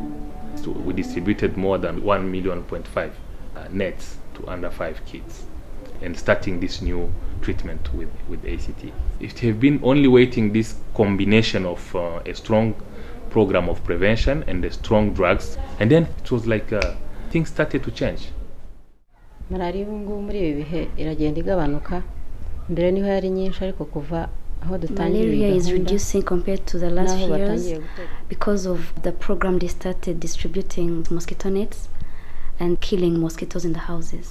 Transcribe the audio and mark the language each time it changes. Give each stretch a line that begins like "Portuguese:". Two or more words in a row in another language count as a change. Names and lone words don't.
English: So we distributed more than 1.5 million nets to under 5 kids, and starting this new treatment with ACT. It have been only waiting this combination of a strong program of prevention and the strong drugs, and then it was like things started to change.
Rundi: Malaria muri ibi bihe iragenda igabanuka, mbere niho yari nyinshi ariko kuva
English: Malaria is reducing compared to the last years because of the program they started distributing mosquito nets and killing mosquitoes in the houses.